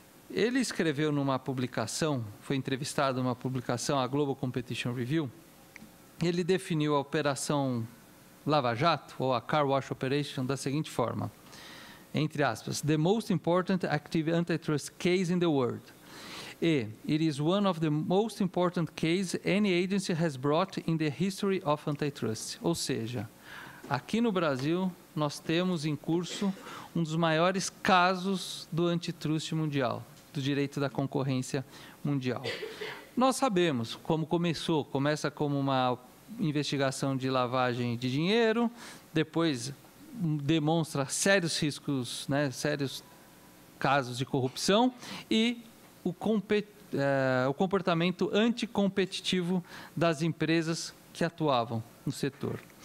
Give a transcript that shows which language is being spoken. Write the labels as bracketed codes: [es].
[pt] Ele escreveu numa publicação, foi entrevistado numa publicação, a Global Competition Review, ele definiu a operação Lava Jato, ou a Car Wash Operation, da seguinte forma, entre aspas, [en] "The most important active antitrust case in the world. It is one of the most important cases any agency has brought in the history of antitrust." [pt] Ou seja, aqui no Brasil, nós temos em curso um dos maiores casos do antitrust mundial, do direito da concorrência mundial. Nós sabemos como começa como uma investigação de lavagem de dinheiro, depois demonstra sérios riscos, né, sérios casos de corrupção e o comportamento anticompetitivo das empresas que atuavam no setor.